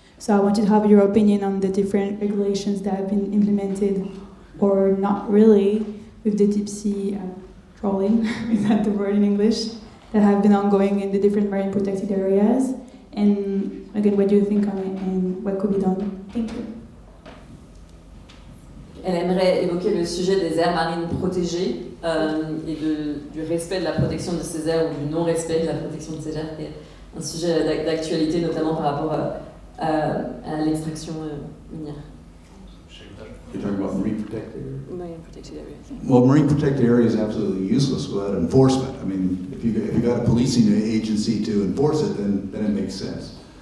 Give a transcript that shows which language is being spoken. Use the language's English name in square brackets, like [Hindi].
[English] So I wanted to have your opinion on the different regulations that have been implemented or not really with the deep sea trawling, is that the word in English, that have been ongoing in the different marine protected areas. And again, what do you think on it and what could be done? Thank you. [French] Elle aimerait évoquer le sujet des aires marines protégées et du respect de la protection de ces aires ou du non-respect de la protection de ces aires, qui est un sujet d'actualité notamment par rapport à l'extraction minière. [English] You're talking about marine protected areas? Marine protected areas. Well, marine protected area is absolutely useless without enforcement. I mean, if you got a policing agency to enforce it, then it makes sense.